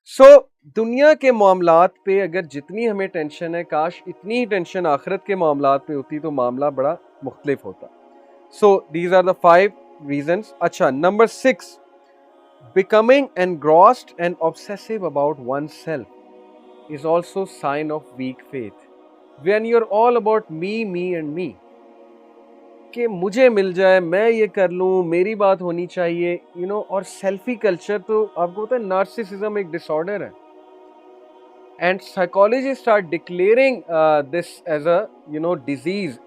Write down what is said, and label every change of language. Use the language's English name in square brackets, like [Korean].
[Hindi] सो दुनिया के मामलात पे अगर जितनी हमें टेंशन है, काश इतनी ही टेंशन आखिरत के मामलात पे होती तो मामला बड़ा मुख्तलिफ होता. [English] So these are the 5 reasons. अच्छा, number 6, becoming engrossed and obsessive about oneself is also sign of weak faith. When you're all about me and me, [Hindi] कि मुझे मिल जाए, मैं ये कर लूँ, मेरी बात होनी चाहिए, और सेल्फी कल्चर तो आपको पता है नार्सिसिज्म एक डिसऑर्डर है. [English] And psychologist are declaring this as a disease.